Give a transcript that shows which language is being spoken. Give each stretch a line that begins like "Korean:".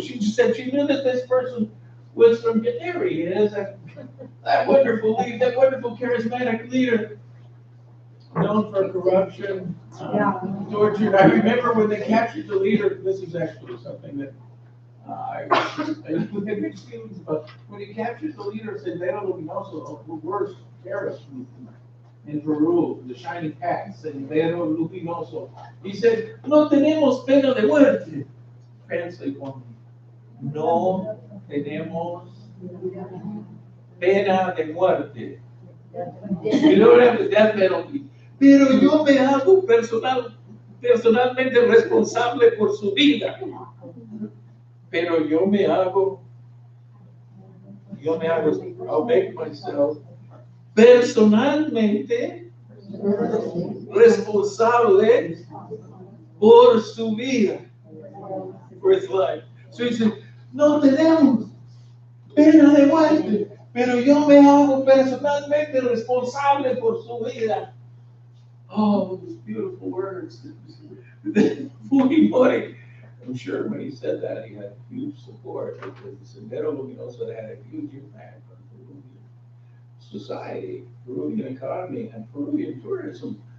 English: She just said she knew that this person was from, there he is, that wonderful leader, that wonderful charismatic leader, known for corruption, torture. I remember when they captured the leader, this is actually something that I had mixed feelings, but when he captured the leader of Sendero Luminoso, the worst terrorist movement in Peru, the Shining Path, Sendero Luminoso, he said,
Spanish: no tenemos pena de muerte.
English: Translate for me.
Spanish: No tenemos pena de muerte.
English: We don't have the death penalty.
Spanish: Pero yo me hago personalmente responsable por su vida. Pero yo me hago,
English: I'll make myself
Spanish: personalmente responsable por su vida,
English: for his life. So he said,
Spanish: no tenemos pena de muerte, pero yo me hago personalmente responsable por su vida.
English: Oh, those beautiful words. Fujimori, I'm sure when he said that, he had huge support because Sendero Luminoso had a huge impact on Peruvian society, Peruvian economy, and Peruvian tourism.